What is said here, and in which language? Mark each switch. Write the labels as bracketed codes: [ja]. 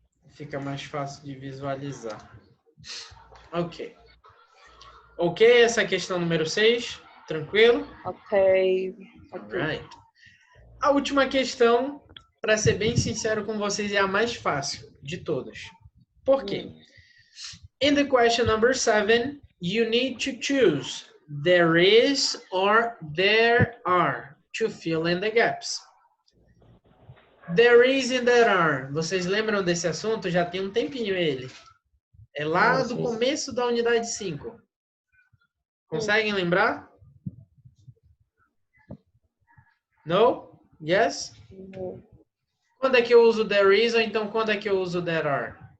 [pt] Fica mais fácil de visualizar. Ok. Ok, essa é a questão número 6. Tranquilo? [en] Okay. Okay. Right. [pt] A última questão, para ser bem sincero com vocês, é a mais fácil de todas. Por quê? [en] In the question number 7, you need to choose there is or there are to fill in the gaps. There is and there are. [pt] Vocês lembram desse assunto? Já tem um tempinho ele. É lá do começo da unidade 5. Conseguem lembrar? [en] No? Yes? No. [pt] Quando é que eu uso there is ou então quando é que eu uso there are?